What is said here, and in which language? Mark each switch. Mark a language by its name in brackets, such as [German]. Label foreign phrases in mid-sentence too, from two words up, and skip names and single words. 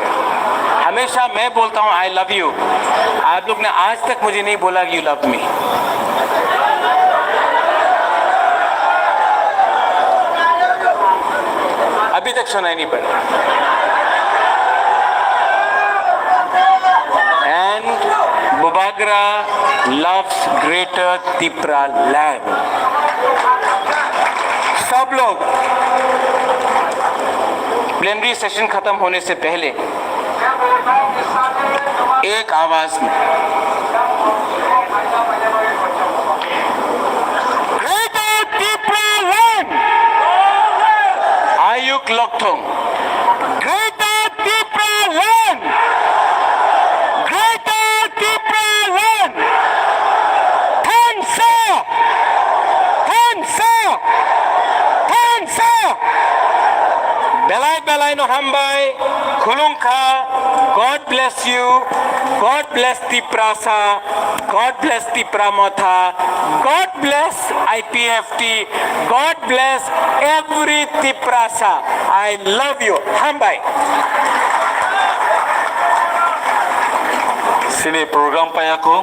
[Hindi] हमेशा मैं बोलता हूँ [English] I love you. [Hindi] आप लोग ने आज तक मुझे नहीं बोला कि [English] you love me. [Hindi] अभी तक सुनाई नहीं पड़ा। [English] एंड बुबागरा loves greater Tipra land. [Hindi] सब लोग [English] plenary session [Hindi] खत्म होने से पहले एक आवाज में [Kok Borok] Greater Tipra land, Ayuk Lokthong, Greater Tipra land, Greater Tipra land, Thansa, Belai no Hambai, Kulungka, [English] God bless you, God bless Tiprasa, God bless Tipramotha, God bless IPFT, God bless every Tiprasa. I love you, [Kok Borok] Hambai. Sini program pa ako.